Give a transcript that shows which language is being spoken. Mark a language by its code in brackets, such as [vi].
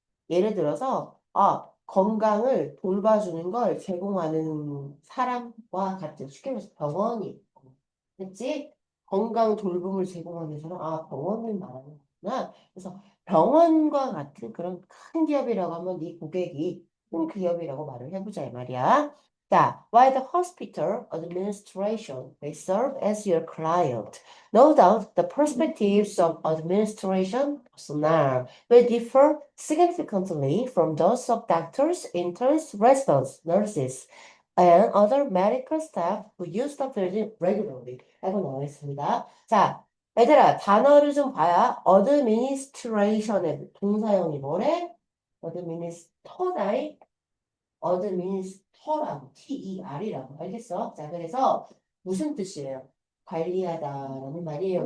[ko] 예를 들어서 건강을 돌봐주는 걸 제공하는 사람과 같은 쉽게 말해서 병원이 그치? 건강 돌봄을 제공하는 사람 병원을 말하는구나. 그래서 병원과 같은 그런 큰 기업이라고 하면 네 고객이 큰 기업이라고 말을 해보자 이 말이야. [en] 자, while the hospital administration may serve as your client, no doubt the perspectives of administration personnel will differ significantly from those of doctors, interns, residents, nurses, and other medical staff who use the building regularly. [ko] 라고 나와 있습니다. 자, 얘들아, 단어를 좀 봐야. administration의 동사형이 뭐래? administer다이 어드미니스터라고 T-E-R이라고 알겠어? 자, 그래서 무슨 뜻이에요? 관리하다라는 말이에요.